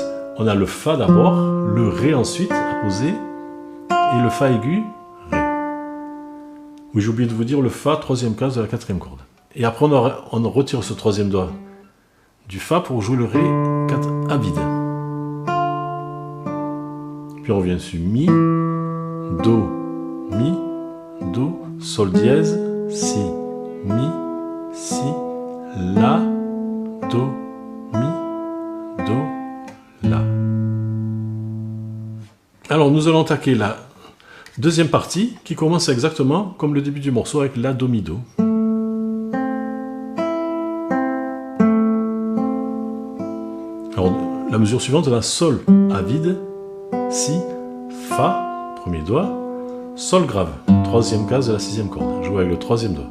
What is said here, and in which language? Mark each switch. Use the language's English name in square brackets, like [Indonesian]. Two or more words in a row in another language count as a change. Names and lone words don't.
[French] On a le Fa d'abord, le Ré ensuite à poser, et le Fa aigu, Ré. Oui, j'ai oublié de vous dire le Fa, troisième case de la quatrième corde. Et après on retire ce troisième doigt du Fa pour jouer le Ré 4 à vide. Puis on revient sur Mi, Do, Mi, Do, Sol dièse, Si, Mi, Si, La, Do, Mi, Do, La. Alors nous allons attaquer la deuxième partie qui commence exactement comme le début du morceau avec La, Do, Mi, Do. Alors la mesure suivante est la Sol à vide, Si, Fa, premier doigt, Sol grave, troisième case de la sixième corde, jouer avec le troisième doigt.